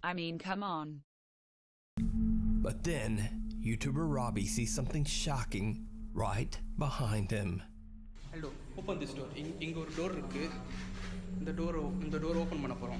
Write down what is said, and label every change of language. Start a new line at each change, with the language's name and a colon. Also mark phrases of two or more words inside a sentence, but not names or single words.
English: I mean, come on. But then, YouTuber Robbie sees something shocking right behind him. Hello, open this door.
Tamil: Inga ஒரு door இருக்கு. இந்த
English: door open
Tamil: பண்ண போறோம்.